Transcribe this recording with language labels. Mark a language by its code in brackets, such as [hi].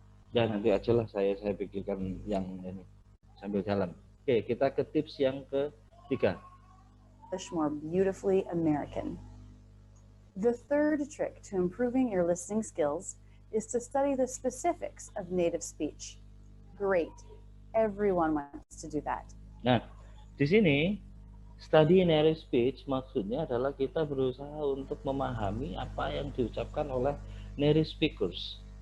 [id] Ya nanti aja lah saya pikirkan yang ini sambil jalan. Oke, kita ke tips yang ketiga. [en] More beautifully American. The third trick to improving your listening skills is to study the specifics of native speech. Great. Everyone wants to do that. [id] Nah, di sini [en] study native speech [id] maksudnya adalah kita berusaha untuk memahami apa yang diucapkan oleh native speakers.